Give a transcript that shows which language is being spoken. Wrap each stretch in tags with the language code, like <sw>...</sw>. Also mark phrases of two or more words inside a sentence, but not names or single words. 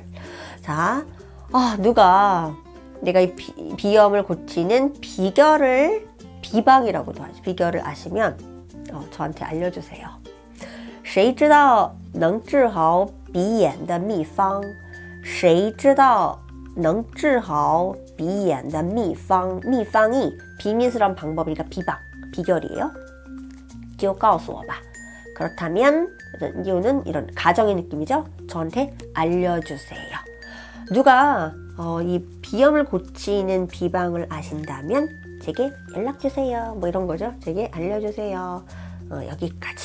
<ko>자, 누가 내가 이 비염을 고치는 비결을 비방이라고도 하죠. 비결을 아시면 저한테 알려주세요.</ko> <zh>谁知道能治好鼻炎的秘方谁知道能治好鼻炎的秘方秘方이</zh> <ko>비밀스러운 방법이니까 비결이에요.</ko> <zh>就告诉我吧</zh> <ko>그렇다면 이유는 이런 가정의 느낌이죠. 저한테 알려주세요. 누가 이 비염을 고치는 비방을 아신다면 제게 연락주세요. 뭐 이런 거죠. 제게 알려주세요. 여기까지.</ko>